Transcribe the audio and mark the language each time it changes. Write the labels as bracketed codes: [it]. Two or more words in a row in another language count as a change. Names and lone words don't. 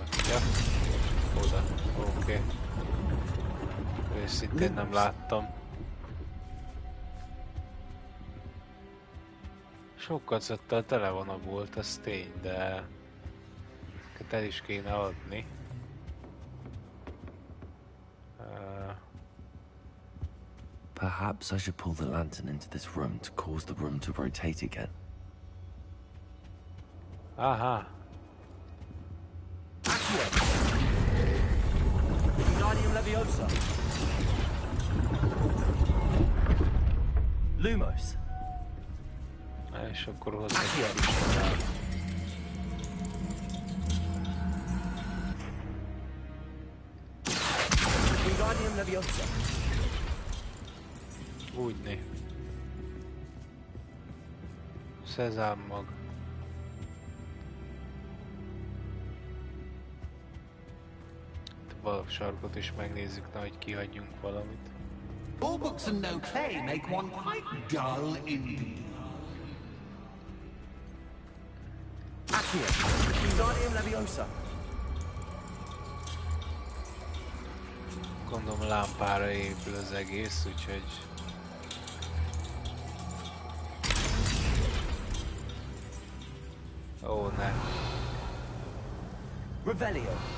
[hu] Ja, oda. Oké. Őszintén nem láttam. Sok kacattal tele van a bolt, az tény, de ezeket el is kéne adni. [en] Perhaps I should pull the lantern into this room to cause the room to rotate again. [hu] Aha! Wingardium Leviosa. Lumos. És akkor hozzá is tovább. Wingardium Leviosa. Úgyni. Szezám mag. A sarkot is megnézzük, na, hogy kihagyjunk valamit. [en] All books and no clay make one quite dull indeed. [hu] Accio. Wingardium Leviosa. Gondolom lámpára épül az egész, úgyhogy... Ó, ne. Revelio.